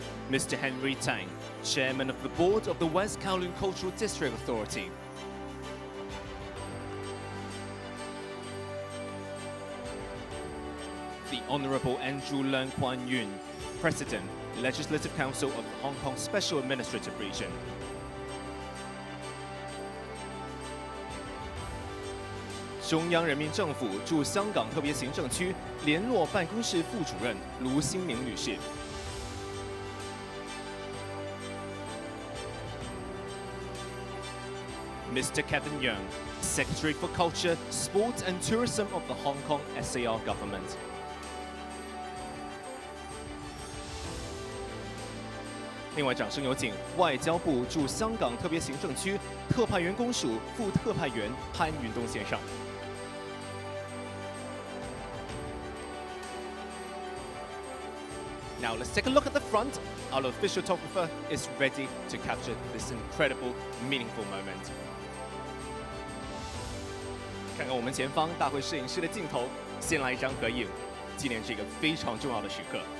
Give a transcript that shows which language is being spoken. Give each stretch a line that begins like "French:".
English: Mr. Henry Tang, Chairman of the Board of the West Kowloon Cultural District Authority. The Honorable Andrew Leung Kwan Yun, President, Legislative Council of the Hong Kong Special Administrative Region.
Chinese: 中央人民政府驻香港特别行政区联络办公室副主任卢新明女士。
English: Mr. Kevin Yeung, Secretary for Culture, Sport and Tourism of the Hong Kong SAR Government.
Chinese: 另外，掌声有请外交部驻香港特别行政区特派员公署副特派员潘云东先生。
English: Now let's take a look at the front. Our official photographer is ready to capture this incredible, meaningful moment.
Chinese: 看看我们前方大会摄影师的镜头，先来一张合影，纪念这个非常重要的时刻。